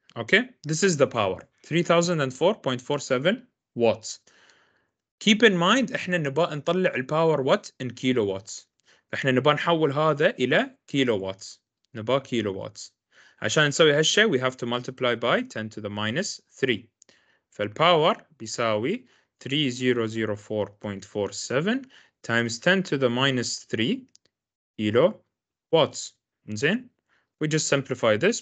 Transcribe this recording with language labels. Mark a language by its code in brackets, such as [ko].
[en] Okay, this is the power 3004.47 watts. Keep in mind [ar] احنا نبغى نطلع الباور وات in كيلو واتس، فاحنا نبغى نحول هذا الى كيلو واتس، نبغى كيلو واتس. عشان نسوي هالشيء [en] we have to multiply by 10 to the minus 3. [ar] فالباور بيساوي [en] 3004.47 times 10 to the minus 3 kilo watts. [ar] زين [en] we just simplify this.